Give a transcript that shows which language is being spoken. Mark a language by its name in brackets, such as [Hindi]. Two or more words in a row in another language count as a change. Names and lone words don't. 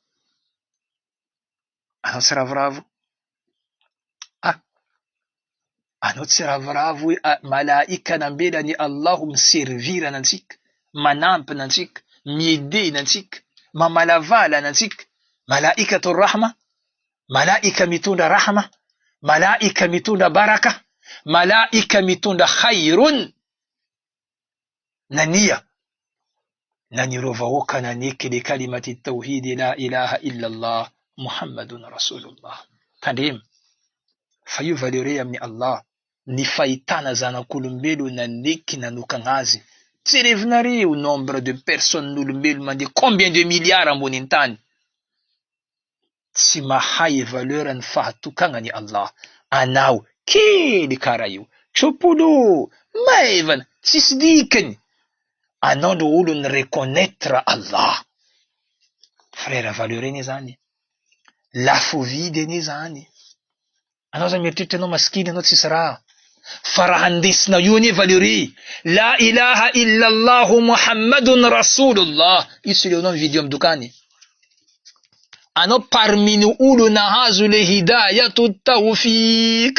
[Malagasy] Anao tsy ravoravo? Anao tsy ravoravo malaika nambelany Allahu miservira antsika, manampina antsika, miedena antsika, mamalavala antsika. [Arabic] ملائكة الرحمة, [Malagasy] malaika mitondra rahma, malaika mitondra baraka, malaika mitondra khairun. Nania nanireo vahoaka naneky le [Arabic] كلمة التوحيد لا إله إلا الله محمد رسول الله. [Malagasy] Tandrema fa io valere amin'ny Allah ny fahitana zanak'olombelo naneky nanokagnazy. Jerevinareo [French] nombre de personnes [Malagasy] n'olombelo mandeha [French] combien de milliards [Malagasy] ambony tany. Tsy mahay valeur ny fahatokagnany Allah. Anao kely kara io, tsopolo, maivana, tsisy dikany. Anao no olo ny reconnaître Allah. Frère valeur eny zany. Lafo vidy eny zany. Anao zany mieritreritra anao maskiny, anao tsisy raha. Fa raha andesina io ane valeur. [Arabic] لا إله إلا الله محمد رسول الله. [Malagasy] Io leonao video amin'ny dokany. Anao parmi ny olo nahazo le [Arabic] هداية توفيق.